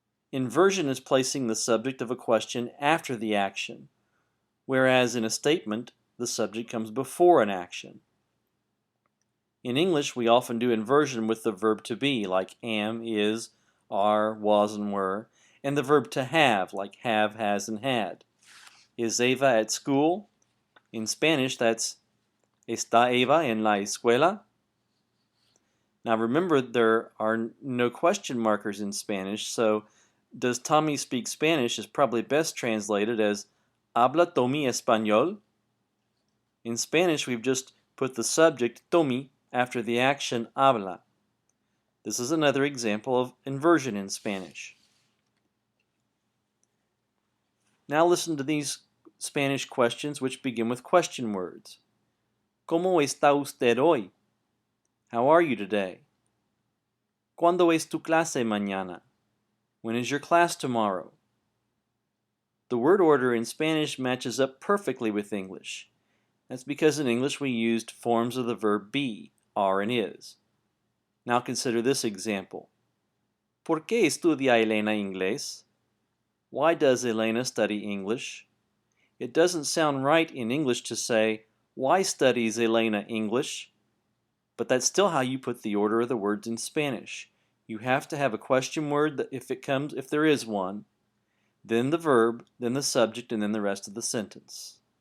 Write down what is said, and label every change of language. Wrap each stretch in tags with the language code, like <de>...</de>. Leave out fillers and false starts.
<en>Inversion is placing the subject of a question after the action, whereas in a statement, the subject comes before an action. In English, we often do inversion with the verb to be, like am, is, are, was, and were, and the verb to have, like have, has, and had. Is Eva at school? In Spanish, that's</en> <es>¿Está Eva en la escuela?</es> <en>Now remember, there are no question markers in Spanish, so does Tommy speak Spanish is probably best translated as</en> <es>¿Habla Tommy español?</es> <en>In Spanish, we've just put the subject Tommy after the action habla. This is another example of inversion in Spanish. Now listen to these Spanish questions which begin with question words.</en> <es>¿Cómo está usted hoy?</es> <en>How are you today?</en> <es>¿Cuándo es tu clase mañana?</es> <en>When is your class tomorrow? The word order in Spanish matches up perfectly with English. That's because in English we used forms of the verb be, are, and is. Now consider this example.</en> <es>¿Por qué estudia Elena inglés?</es> <en>Why does Elena study English? It doesn't sound right in English to say, why studies Elena English? But that's still how you put the order of the words in Spanish. You have to have a question word if there is one, then the verb, then the subject, and then the rest of the sentence.</en>